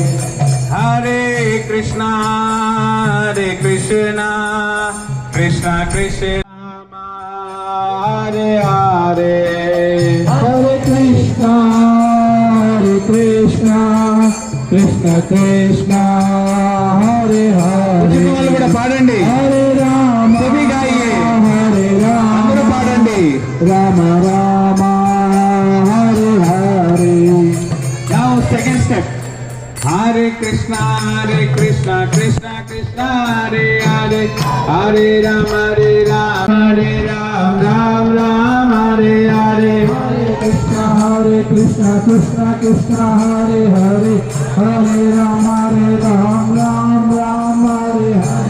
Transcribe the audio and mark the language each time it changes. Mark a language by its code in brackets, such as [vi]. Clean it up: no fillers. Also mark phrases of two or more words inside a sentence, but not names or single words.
[sa] हरे कृष्ण हरे कृष्ण कृष्ण कृष्ण हरे हरे हरे कृष्ण हरे कृष्ण कृष्ण कृष्ण हरे हरे [te] కూడా పాడండి. [sa] हरे राम हरे राम [te] పాడండి. [sa] राम राम हरे हरे. [en] Now second step. [sa] हरे कृष्ण कृष्ण कृष्ण हरे हरे हरे राम हरे राम राम राम हरे हरे हरे कृष्ण कृष्ण कृष्ण हरे हरे हरे राम राम राम राम हरे हरे